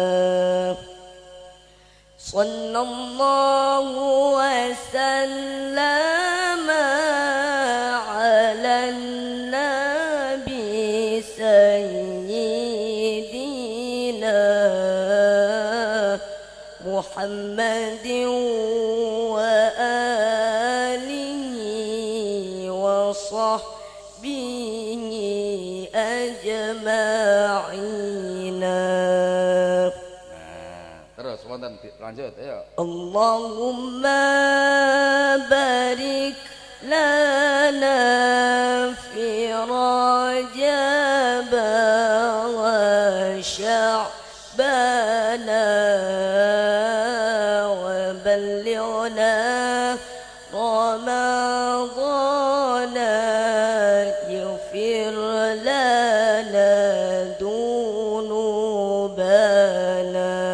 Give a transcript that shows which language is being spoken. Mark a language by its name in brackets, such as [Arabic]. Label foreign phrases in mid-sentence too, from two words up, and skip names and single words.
[Arabic] صلى الله وسلم على نبي سيدنا محمد وآله وصحبه أجمعين. [Javanese] Terus wonten lanjut, ayo. [Arabic] اللهم بارك لنا في رجب وشعبان وبلغنا رمضان يغفر لنا ذنوبنا.